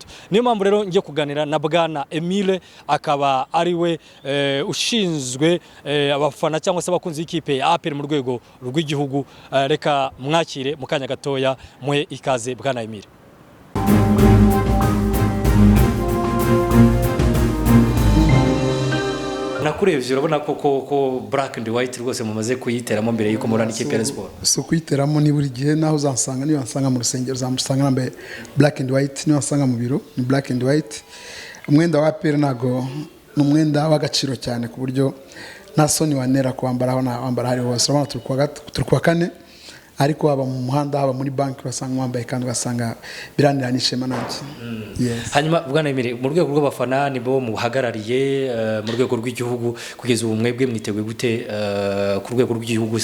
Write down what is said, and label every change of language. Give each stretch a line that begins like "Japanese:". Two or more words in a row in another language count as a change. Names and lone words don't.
Kinyarwanda: Niyo mpamvu rero ngiye kuganira na Bwana Emile, akaba ari we ushinzwe abafana cyangwa se abakunze ikipe ya APR mu rwego rw'igihugu. Reka mwakire mu kanya gatoya, muhe ikaze Bwana Emile. Nakurebye urabona ko
English: black and white
Kinyarwanda: rwose mumaze kuyiteramo mbere yuko murana ikipe ya Sport. So kuyiteramo ni buri gihe naho uzansanga, niyo wansanga mu rusengero uzamusanga nambaye
English: black and white,
Kinyarwanda: niyo wansanga mu biro ni
English: black and white.
Kinyarwanda: Umwenda wa APR nago ni umwenda w'agaciro cyane ku buryo nta soni wanera kwambara aho wambara hari hose. Urabona turi kwa kane, ariko haba mu muhanda haba muri banki basanga mwambaye kandi ugasanga biranira n'ishema nanjye.
English: Yes.
Kinyarwanda: Hanyuma Bwana Emile, mu rwego rw'abafana nibo muhagarariye mu rwego rw'igihugu, kugeza ubu mwebwe mwiteguye gute ku rwego rw'igihugu?